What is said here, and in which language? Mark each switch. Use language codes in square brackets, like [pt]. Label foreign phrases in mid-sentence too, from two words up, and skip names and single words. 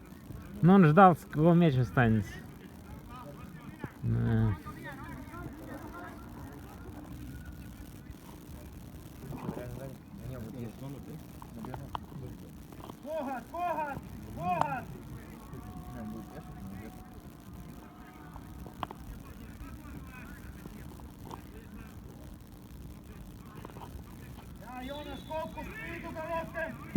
[ru] Но он ждал, с кого мяч останется. Да. Не, вот есть. Коган, Коган! Коган! [et] Ja, Jonas, fokus, liigu ka rohkem!